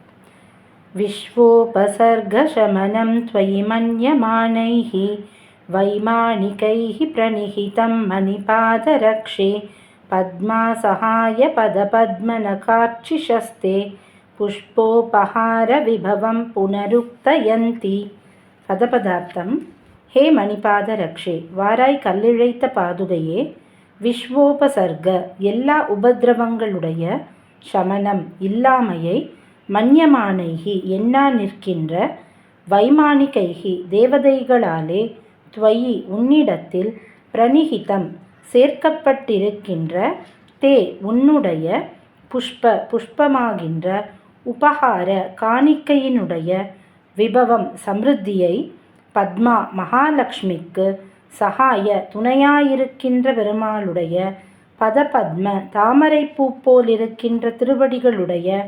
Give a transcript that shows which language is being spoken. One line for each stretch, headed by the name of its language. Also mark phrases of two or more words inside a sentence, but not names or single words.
Sanskrit: विश्वोपसर्गशमनं त्वयि मन्यमानैः वैमानिकैः प्रणिहितं मणिपादरक्षे पद्मासहायपदपद्मनकार्चिषस्ते पुष्पोपहारविभवं पुनरुक्तयन्ति.
Tamil: பதபதார்த்தம்.
Sanskrit: हे मणिपाद रक्षे,
Tamil: வாராய் கல்லிழைத்த பாதுகையே, விஸ்வோபசர்க எல்லா உபதிரவங்களுடைய சமனம் இல்லாமையை, மன்யமானைகி எண்ணா நிற்கின்ற, வைமானிகைகி தேவதைகளாலே, துவயி உன்னிடத்தில், பிரணிகிதம் சேர்க்கப்பட்டிருக்கின்ற, தே உன்னுடைய, புஷ்பமாகின்ற, உபகார காணிக்கையினுடைய, விபவம் சமிருத்தியை, பத்மா மகாலட்சுமிக்கு சகாய துணையாயிருக்கின்ற பெருமாளுடைய, பதபத்ம தாமரைப்பூ போலிருக்கின்ற திருவடிகளுடைய,